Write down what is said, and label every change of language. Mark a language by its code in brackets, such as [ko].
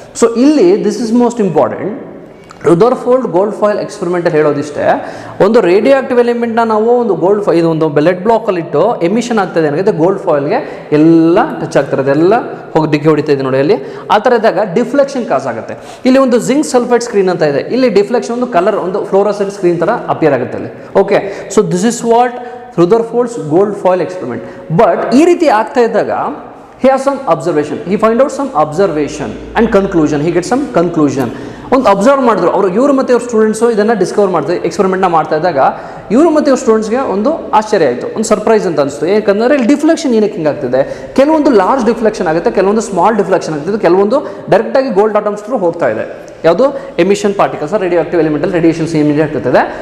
[kn] So ಇಲ್ಲಿ [en] This is most important. [kn] Rutherford gold foil experimentally ಹೇಳೋದಿಷ್ಟೇ, ಒಂದು ರೇಡಿಯೋ ಆಕ್ಟಿವ್ ಎಲಿಮೆಂಟ್ನ ನಾವು ಒಂದು ಇದು ಒಂದು ಲೆಡ್ ಬ್ಲಾಕಲ್ಲಿ ಇಟ್ಟು ಎಮಿಷನ್ ಆಗ್ತದೆ ಏನಾಗುತ್ತೆ, ಗೋಲ್ಡ್ ಫಾಯಿಲ್ಗೆ ಎಲ್ಲ ಟಚ್ ಆಗ್ತಿರೋದು, ಎಲ್ಲ ಹೋಗಿ ಡಿಕ್ಕಿ ಹೊಡಿತಾ ಇದೆ ನೋಡಿ. ಅಲ್ಲಿ ಆ ಥರ ಇದ್ದಾಗ ಡಿಫ್ಲೆಕ್ಷನ್ ಕಾಸ್ ಆಗುತ್ತೆ. ಇಲ್ಲಿ ಒಂದು ಜಿಂಕ್ ಸಲ್ಫೈಡ್ ಸ್ಕ್ರೀನ್ ಅಂತ ಇದೆ, ಇಲ್ಲಿ ಡಿಫ್ಲೆಕ್ಷನ್ ಒಂದು ಕಲರ್ ಒಂದು ಫ್ಲೋರಸೆಂಟ್ ಸ್ಕ್ರೀನ್ ಥರ ಅಪಿಯರ್ ಆಗುತ್ತೆ ಅಲ್ಲಿ. [en] Okay, so this is what Rutherford's gold foil experiment. [kn] But ಈ ರೀತಿ ಆಗ್ತಾ ಇದ್ದಾಗ [en] he has some observation, he find out some observation and conclusion, he gets some conclusion. [kn] ಒಂದು ಅಬ್ಸರ್ವ್ ಮಾಡಿದ್ರು ಅವರು, ಇವರು ಮತ್ತು ಇವ್ರ ಸ್ಟೂಡೆಂಟ್ಸು ಇದನ್ನು ಡಿಸ್ಕವರ್ ಮಾಡ್ತಾರೆ, ಎಕ್ಸ್ಪೆರಿಮೆಂಟ್ನ ಮಾಡ್ತಾ ಇದ್ದಾಗ ಇವರು ಮತ್ತು ಇವ್ರ ಸ್ಟೂಡೆಂಟ್ಸ್ಗೆ ಒಂದು ಆಶ್ಚರ್ಯ ಆಯಿತು, ಒಂದು ಸರ್ಪ್ರೈಸ್ ಅಂತ ಅನಿಸ್ತು. ಯಾಕಂದರೆ ಇಲ್ಲಿ ಡಿಫ್ಲೆಕ್ಷನ್ ಏನಕ್ಕೆ ಹಿಂಗೆ ಆಗ್ತಿದೆ, ಕೆಲವೊಂದು ಲಾರ್ಜ್ ಡಿಫ್ಲೆಕ್ಷನ್ ಆಗುತ್ತೆ, ಕೆಲವೊಂದು ಸ್ಮಾಲ್ ಡಿಫ್ಲೆಕ್ಷನ್ ಆಗ್ತಿದೆ, ಕೆಲವೊಂದು ಡೈರೆಕ್ಟಾಗಿ ಗೋಲ್ಡ್ ಆಟಮ್ಸ್ ಥ್ರೂ ಹೋಗ್ತಾ ಇದೆ. ಯಾವುದು emission particles radio active ಎಲಿಮೆಂಟಲ್ಲಿ radiation emit ಆಗ್ತಿದೆ.